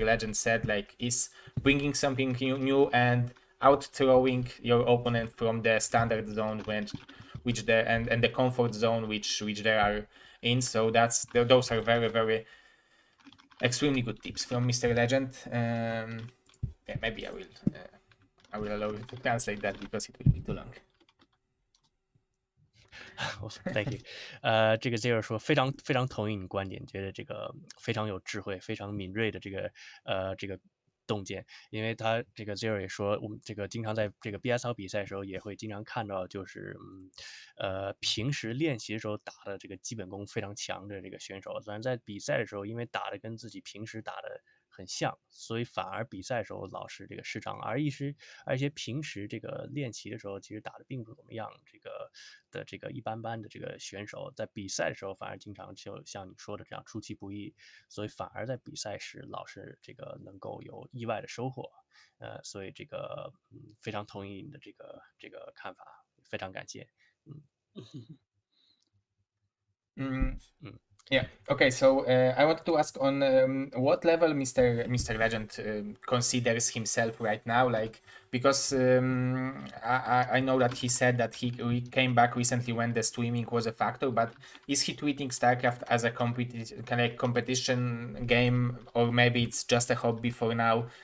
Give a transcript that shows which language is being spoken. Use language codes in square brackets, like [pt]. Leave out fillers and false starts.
[en] Legend said, like, is bringing something new and out throwing your opponent from the standard zone which they and the comfort zone which they are in. So those are very, very extremely good tips from Mr. Legend. Yeah, maybe I will allow you to translate that because it will be too long. Thank you。 [zh] 这个 Zero 说非常同意你观点，觉得这个非常有智慧、非常敏锐的这个洞见。因为他这个 Zero 也说，我们这个经常在这个 BSL 比赛的时候，也会经常看到，就是平时练习的时候打的这个基本功非常强的这个选手，虽然在比赛的时候，因为打的跟自己平时打的很像，所以反而比赛的时候老是这个失常，而一些平时这个练习的时候，其实打的并不怎么样，这个一般般的这个选手，在比赛的时候反而经常就像你说的这样出其不意，所以反而在比赛时老是这个能够有意外的收获。所以这个非常同意你的这个看法，非常感谢。 [en] Yeah. Okay. So I wanted to ask on what level Mr. Legend considers himself right now, like because I know that he said that he came back recently when the streaming was a factor, but is he treating StarCraft as a competition game, or maybe it's just a hobby for now?